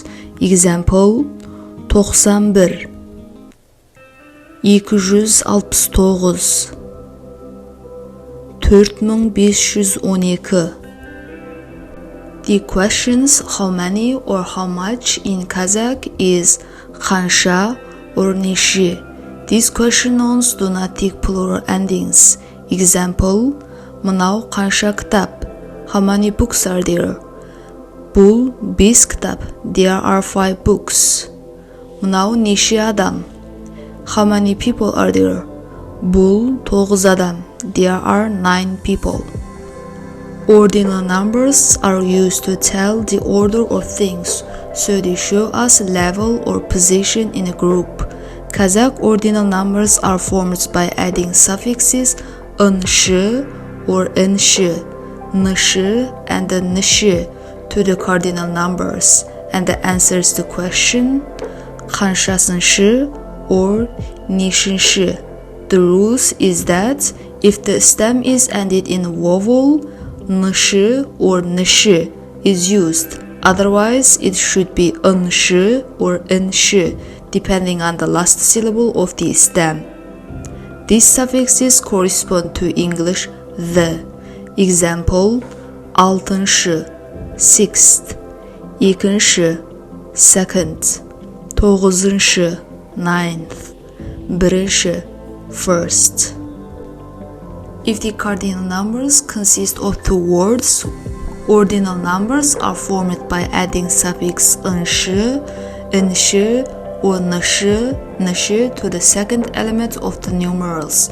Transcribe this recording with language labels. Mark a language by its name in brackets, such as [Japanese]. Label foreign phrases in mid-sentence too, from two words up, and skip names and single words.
[English] Example: 91, 269, 4512. The questions how many or how much in Kazakh is қанша or неше. These question nouns do not take plural endings. Example: [Kazakh] мынау қанша кітап? [English] How many books are there? [Kazakh] Бұл 5 кітап. [English] There are 5 books. [Kazakh] Мынау неше адам? [English] How many people are there? [Kazakh] Бұл 9 адам. [English] There are 9 people. Ordinal numbers are used to tell the order of things, so they show us level or position in a group. Kazakh ordinal numbers are formed by adding suffixes ыншы or ыншы, нышы, and нышы to the cardinal numbers, and the answers to question қаншасыншы or нешінші. The rules is that if the stem is ended in vowel, нышы or нышы is used. Otherwise, it should be ыншы or ыншы, depending on the last syllable of the stem. These suffixes correspond to English the. Example: [Kazakh] алтыншы, sixth, екінші, second, тоғызыншы, ninth, бірінші, [English] first. If the cardinal numbers consist of two words, Ordinal numbers are formed by adding suffix nsh, nsh, or nsh to the second element of the numerals.